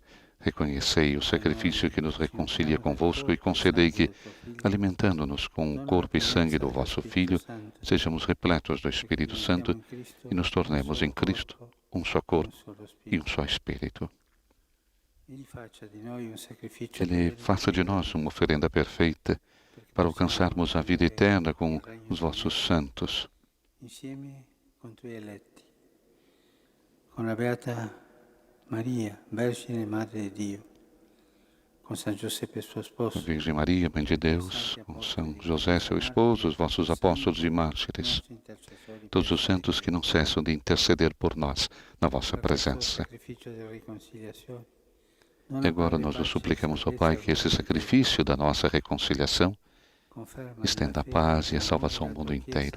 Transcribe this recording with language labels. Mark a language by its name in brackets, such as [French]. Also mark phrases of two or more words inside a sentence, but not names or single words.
[Portuguese] Reconhecei o sacrifício que nos reconcilia convosco e concedei que, alimentando-nos com o corpo e sangue do vosso Filho, sejamos repletos do Espírito Santo e nos tornemos em Cristo um só corpo e um só Espírito. Ele faça de nós uma oferenda perfeita para alcançarmos a vida eterna com os vossos santos. [Italian] Con la Beata Maria, Vergine Madre di Dio, con San Giuseppe suo sposo, [Portuguese] Virgem Maria, Mãe de Deus, com São José, seu esposo, os vossos apóstolos e mártires, todos os santos que não cessam de interceder por nós na vossa presença. E agora nós vos suplicamos, ó Pai, que esse sacrifício da nossa reconciliação estenda a paz e a salvação ao mundo inteiro.